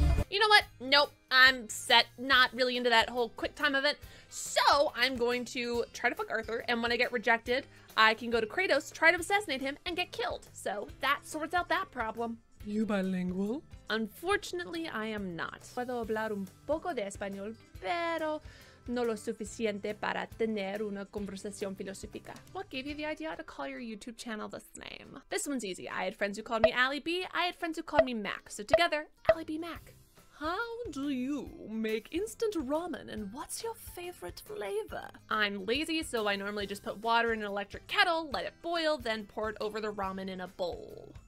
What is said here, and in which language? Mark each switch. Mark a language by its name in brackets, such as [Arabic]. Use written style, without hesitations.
[English] You know what? Nope, I'm set. Not really into that whole quick time event. So I'm going to try to fuck Arthur, and when I get rejected, I can go to Kratos, try to assassinate him, and get killed. So that sorts out that problem. You bilingual? Unfortunately, I am not. [Spanish] Puedo hablar un poco de español, pero no lo suficiente para tener una conversación filosófica. [English] What gave you the idea to call your YouTube channel this name? This one's easy. I had friends who called me Allie B. I had friends who called me Mac. So together, alliebeemac. How do you make instant ramen, and what's your favorite flavor? I'm lazy, so I normally just put water in an electric kettle, let it boil, then pour it over the ramen in a bowl.